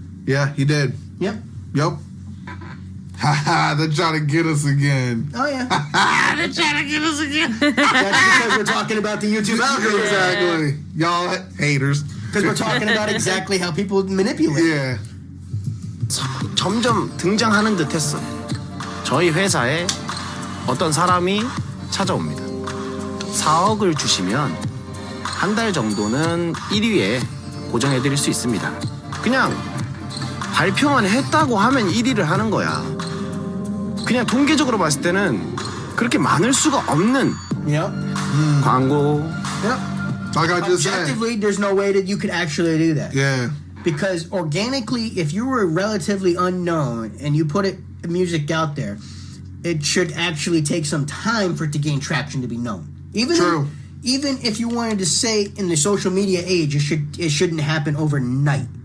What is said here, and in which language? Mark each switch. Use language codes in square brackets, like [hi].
[en] Yeah, he did. Yep. Haha, they're trying to get us again. Oh, yeah. They're trying to get us again. That's because we're talking about the YouTube algorithm. Exactly. Y'all haters. Because we're talking about exactly how people manipulate. Yeah. [ko] 점점 등장하는 듯했어요. 저희 회사에 어떤 사람이 찾아옵니다. 4억을 주시면 한 달 정도는 1위에 고정해드릴 수 있습니다. 그냥 발표만 했다고 하면 1위를 하는 거야. 그냥 통계적으로 봤을 때는 그렇게 많을 수가 없는 광고. [en] Like I just Objectively, there's no way that you could actually do that. Yeah. Because organically, if you were relatively unknown and you put music out there, it should actually take some time for it to gain traction to be known. Even if you wanted to say in the social media age, it shouldn't happen overnight.